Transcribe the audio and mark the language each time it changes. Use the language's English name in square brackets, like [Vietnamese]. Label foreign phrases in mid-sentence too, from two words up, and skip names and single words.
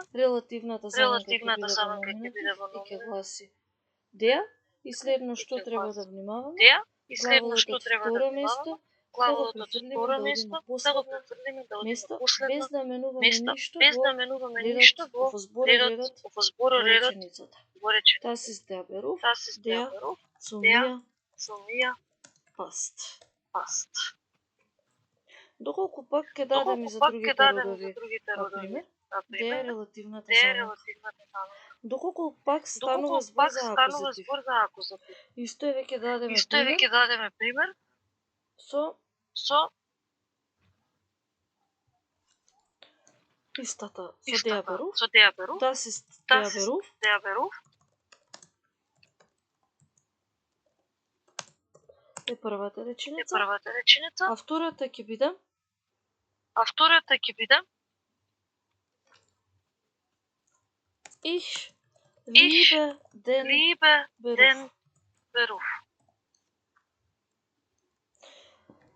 [Macedonian] Релативната заменка ќе биде во номинатив и ќе гласи der. И следно што треба да внимаваме, глаголот од второ место, да го префрлиме да оди на последно место, без да менуваме ништо во збороредот во реченицата. [German] Das ist der Beruf, der zu mir passt. [Macedonian] Доколку пак ќе дадем и за другите родови пример, der релативната заменка. Доколку пак станува збор за акузатив. Исто е веќе дадеме пример со истата, со [German] der Beruf. Das ist der Beruf. [Macedonian] Е првата реченица. А втората ќе биде [German] Ich liebe den Beruf.